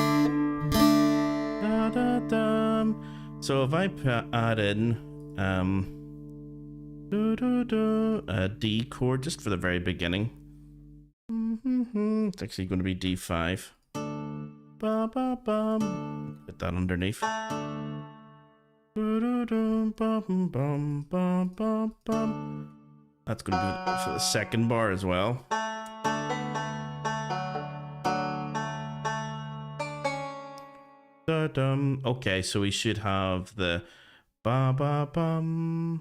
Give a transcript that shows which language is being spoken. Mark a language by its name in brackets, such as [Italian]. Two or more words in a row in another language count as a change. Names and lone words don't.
[English] Da, da, da. So if I add in a D chord just for the very beginning, it's actually going to be D5. Ba, ba, bum. Put that underneath. That's going to be for the second bar as well. Okay, so we should have the ba ba bum.